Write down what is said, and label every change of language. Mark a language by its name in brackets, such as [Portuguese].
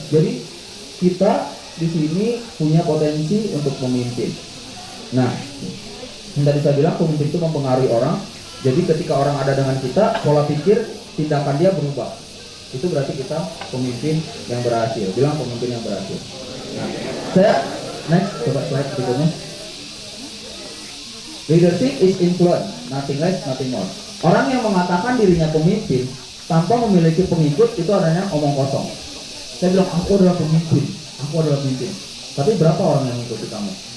[Indonesian] Jadi kita di sini punya potensi untuk memimpin. Nah, yang tadi saya bilang pemimpin itu mempengaruhi orang. Jadi ketika orang ada dengan kita, pola pikir, tindakan dia berubah. Itu berarti kita pemimpin yang berhasil. Bilang pemimpin yang berhasil. Nah, saya next, coba slide berikutnya. [English] Leadership is influence, nothing less, nothing more. [Indonesian] Orang yang mengatakan dirinya pemimpin tanpa memiliki pengikut itu adanya omong kosong. Saya bilang aku adalah pemimpin, aku adalah pemimpin. Tapi berapa orang yang mengikuti kamu?